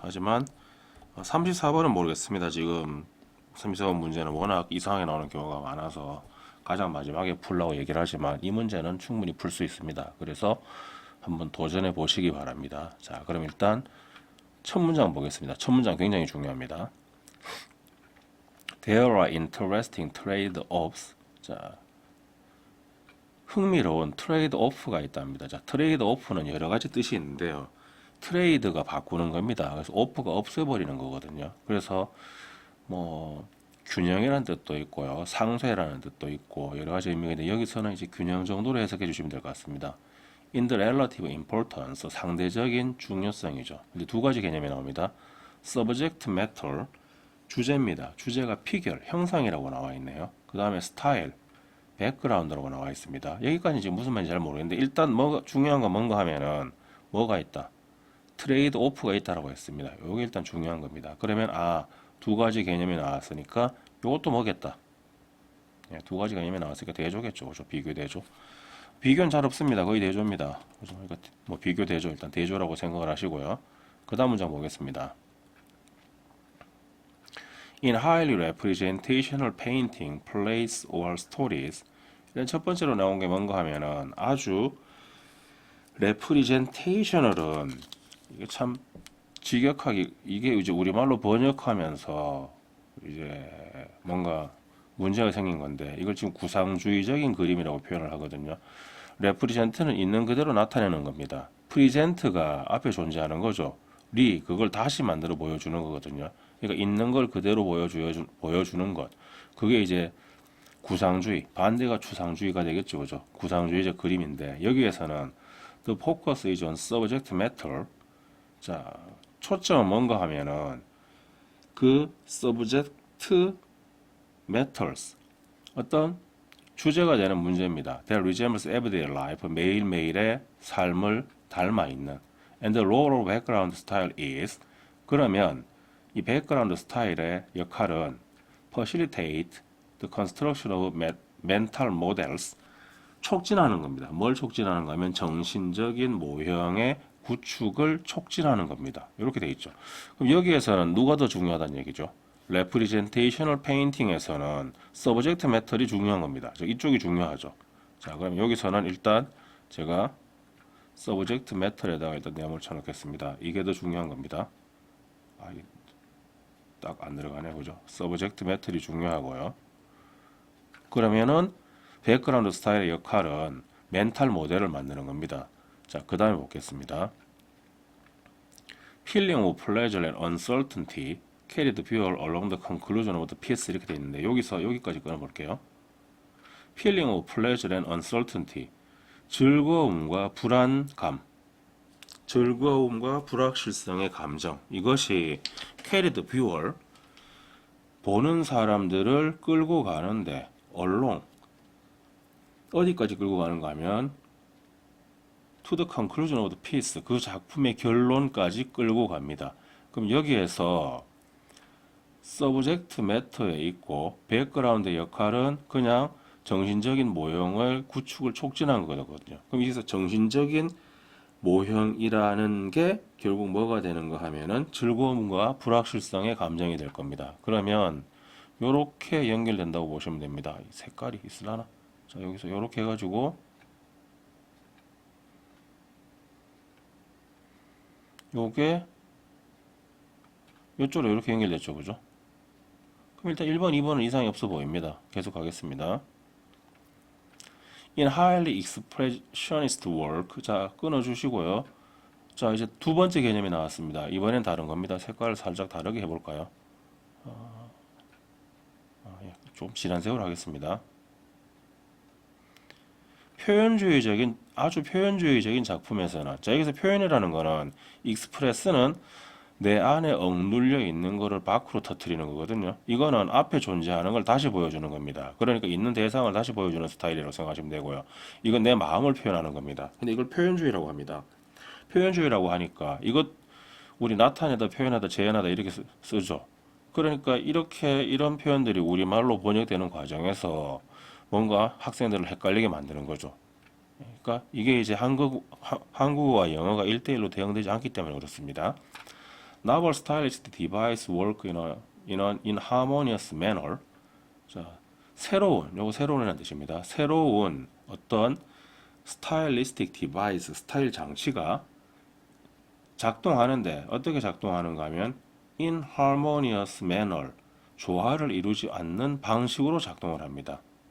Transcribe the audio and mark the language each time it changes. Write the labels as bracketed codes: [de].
[ko] 하지만 34번은 모르겠습니다. 지금 34번 문제는 워낙 이상하게 나오는 경우가 많아서 가장 마지막에 풀라고 얘기를 하지만 이 문제는 충분히 풀 수 있습니다. 그래서 한번 도전해 보시기 바랍니다. 자, 그럼 일단 첫 문장 보겠습니다. 첫 문장 굉장히 중요합니다. [en] There are interesting trade-offs. [ko] 자, 흥미로운 트레이드-오프가 있답니다. 자, 트레이드-오프는 여러 가지 뜻이 있는데요. 트레이드가 바꾸는 겁니다. 그래서 오프가 없애버리는 거거든요. 그래서 뭐 균형이라는 뜻도 있고요, 상쇄라는 뜻도 있고 여러 가지 의미가 있는데 여기서는 이제 균형 정도로 해석해 주시면 될 것 같습니다. [en] In the relative importance, [ko] 상대적인 중요성이죠. 근데 두 가지 개념이 나옵니다. [en] Subject matter, [ko] 주제입니다. 주제가 피결, 형상이라고 나와 있네요. 그 다음에 스타일, 백그라운드라고 나와 있습니다. 여기까지 지금 무슨 말인지 잘 모르겠는데 일단 뭐가 중요한 건 뭔가 하면은 뭐가 있다. 트레이드 오프가 있다라고 했습니다. 이게 일단 중요한 겁니다. 그러면 두 가지 개념이 나왔으니까 이것도 뭐겠다. 예, 두 가지 개념이 나왔으니까 대조겠죠. 그죠? 비교 대조. 비교는 잘 없습니다. 거의 대조입니다. 그죠? 그러니까 뭐 비교 대조 일단 대조라고 생각을 하시고요. 그 다음 문장 보겠습니다. [en] In highly representational painting, plays or stories. [ko] 일단 첫 번째로 나온 게 뭔가 하면은 아주 representational은 이게 참 직역하기 이게 이제 우리말로 번역하면서 이제 뭔가 문제가 생긴 건데 이걸 지금 구상주의적인 그림이라고 표현을 하거든요. 레프리젠트는 있는 그대로 나타내는 겁니다. 프리젠트가 앞에 존재하는 거죠. 그걸 다시 만들어 보여주는 거거든요. 그러니까 있는 걸 그대로 보여주는 것. 그게 이제 구상주의, 반대가 추상주의가 되겠죠. 그죠? 구상주의적 그림인데 여기에서는 [en] the focus is on subject matter. [ko] 자, 초점은 뭔가 하면은 그 subject matters 어떤 주제가 되는 문제입니다. [en] That resembles everyday life [ko] 매일매일의 삶을 닮아 있는 [en] and the role of background style is [ko] 그러면 이 [en] background [ko] 스타일의 역할은 [en] facilitate the construction of mental models [ko] 촉진하는 겁니다. 뭘 촉진하는가 하면 정신적인 모형의 구축을 촉진하는 겁니다. 이렇게 돼 있죠. 그럼 여기에서는 누가 더 중요하다는 얘기죠? representational painting에서는 subject matter이 중요한 겁니다. 이쪽이 중요하죠. 자, 그럼 여기서는 일단 제가 subject matter에다가 일단 네모를 쳐놓겠습니다. 이게 더 중요한 겁니다. 딱 안 들어가네, 그죠? subject matter이 중요하고요. 그러면은 백그라운드 스타일의 역할은 멘탈 모델을 만드는 겁니다. 자, 그 다음에 보겠습니다. [en] Feeling of pleasure and uncertainty carried viewer along the conclusion of the piece [ko] 이렇게 되어 있는데 여기까지 끊어볼게요. [en] Feeling of pleasure and uncertainty [ko] 즐거움과 불안감 즐거움과 불확실성의 감정, 이것이 [en] carry the viewer, [ko] 보는 사람들을 끌고 가는데 [en] along, [ko] 어디까지 끌고 가는가 하면 [en] to the conclusion of the piece, [ko] 그 작품의 결론까지 끌고 갑니다. 그럼 여기에서 subject matter에 있고 background의 역할은 그냥 정신적인 모형을 구축을 촉진한 거거든요. 그럼 여기서 정신적인 모형이라는 게 결국 뭐가 되는가 하면은 즐거움과 불확실성의 감정이 될 겁니다. 그러면 요렇게 연결된다고 보시면 됩니다. 색깔이 있으려나? 자, 여기서 요렇게 해가지고 요게 요쪽으로 이렇게 연결됐죠, 그죠? 그럼 일단 1번, 2번은 이상이 없어 보입니다. 계속 가겠습니다. [en] In highly expressionist work, [ko] 자, 끊어주시고요. 자, 이제 두 번째 개념이 나왔습니다. 이번엔 다른 겁니다. 색깔을 살짝 다르게 해볼까요? 좀 진한 색으로 하겠습니다. 표현주의적인, 아주 표현주의적인 작품에서는, 자, 여기서 표현이라는 거는, express는 내 안에 억눌려 있는 거를 밖으로 터뜨리는 거거든요. 이거는 앞에 존재하는 걸 다시 보여주는 겁니다. 그러니까 있는 대상을 다시 보여주는 스타일이라고 생각하시면 되고요. 이건 내 마음을 표현하는 겁니다. 근데 이걸 표현주의라고 합니다. 표현주의라고 하니까 이것 우리 나타내다, 표현하다, 재현하다 이렇게 쓰죠. 그러니까 이렇게 이런 표현들이 우리말로 번역되는 과정에서 뭔가 학생들을 헷갈리게 만드는 거죠. 그러니까 이게 이제 한국어와 영어가 1대1로 대응되지 않기 때문에 그렇습니다. [en] Novel stylistic device work in harmonious manner. [ko] 자, 요거 새로운이라는 뜻입니다. 새로운 어떤 stylistic device, 스타일 장치가 작동하는데 어떻게 작동하는가 하면 [en] in harmonious manner, [ko] 조화를 이루지 않는 방식으로 작동을 합니다.